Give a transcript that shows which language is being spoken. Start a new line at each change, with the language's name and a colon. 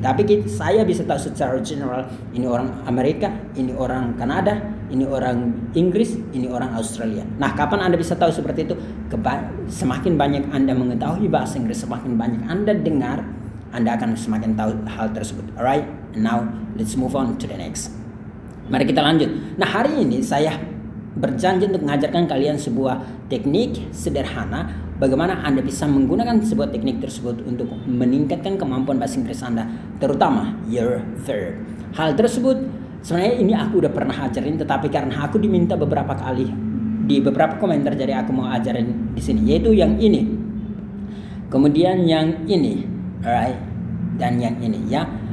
Indonesian: Tapi saya bisa tahu secara general, ini orang Amerika, ini orang Kanada, ini orang Inggris, ini orang Australia. Nah, kapan Anda bisa tahu seperti itu? Semakin banyak Anda mengetahui bahasa Inggris, semakin banyak Anda dengar, Anda akan semakin tahu hal tersebut.
English: Alright, now let's move on to the next.
Indonesian: Mari kita lanjut. Nah, hari ini saya berjanji untuk mengajarkan kalian sebuah teknik sederhana bagaimana Anda bisa menggunakan sebuah teknik tersebut untuk meningkatkan kemampuan bahasa Inggris Anda, terutama your verb. Hal tersebut sebenarnya ini aku udah pernah ajarin, tetapi karena aku diminta beberapa kali di beberapa komentar, jadi aku mau ajarin di sini, yaitu yang ini, kemudian yang ini, alright, dan yang ini ya.